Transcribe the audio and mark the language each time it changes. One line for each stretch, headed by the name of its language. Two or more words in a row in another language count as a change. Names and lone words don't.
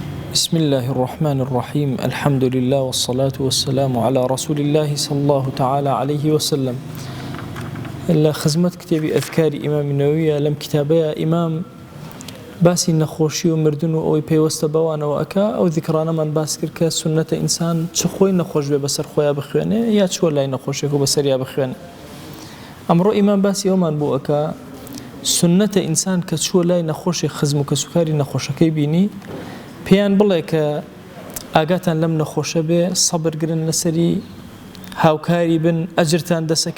Arabic: بسم الله الرحمن الرحيم الحمد لله والصلاة والسلام على رسول الله صلى الله تعالى عليه وسلم. لخزمة كتاب أذكار إمام النووي
Central Kurdish: لم كتابي إمام باسی نەخۆشی و مردن و ئەوەی پێوەستە بەوانەوە ئەکا ئەو ذیکرانەمان باس کرد کە سنەتە ئینسان چ خۆی نەخۆش بێ بەسەر خۆیان بخوێنێ یا چوە لای نەخۆشێک و بەسەریا بخوێنێ. ئەمڕۆ ئیمان باسی ئەومان بۆ ئەکا سنەتە ئینسان کە چوە لای نەخۆشی خزم و کەسوکاری نەخۆشەکەی بینی پێیان بڵێ کە ئاگاتان لەم نەخۆشە بێ سەبرگرن لەسەری هاوکاری بن ئەجرتان دەسەکەوێ.